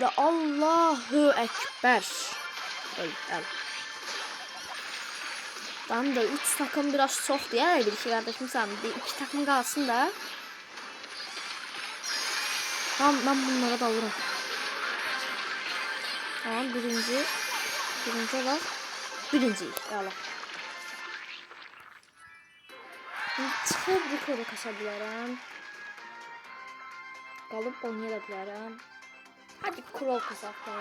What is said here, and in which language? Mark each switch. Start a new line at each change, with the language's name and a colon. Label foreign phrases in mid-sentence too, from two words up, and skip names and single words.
Turkish: Allahu Ekber. Öl. Tamam da 3 takım biraz çok diye bir iki kardeşim sen bir 2 takım kalsın da. Tamam ben bunlara da alırım. Tamam birinci var. Birinci. Allah.
Azerbaijani: Çıxıb Rico'da kasa bilərəm. Qalıb oynaya bilərəm. Hadi krol kasaq da.